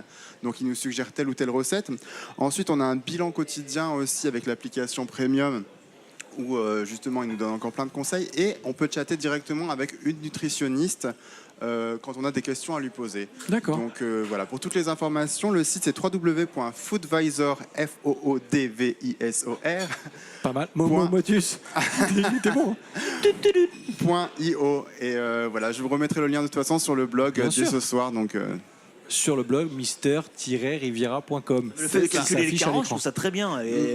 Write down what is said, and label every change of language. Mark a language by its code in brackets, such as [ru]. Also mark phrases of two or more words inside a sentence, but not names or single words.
[fr] Donc il nous suggère telle ou telle recette. Ensuite on a un bilan quotidien aussi avec l'application premium, où justement il nous donne encore plein de conseils et on peut chatter directement avec une nutritionniste quand on a des questions à lui poser. D'accord. Donc voilà, pour toutes les informations, le site c'est www.foodvisor, F-O-O-D-V-I-S-O-R. Pas mal. Motus. T'es bon. .io et voilà, je vous remettrai le lien de toute façon sur le blog dès ce soir. Donc sur le blog mister-riviera.com. Le fait de calculer les s'affiche à carences, je l'écran. trouve ça très bien. Et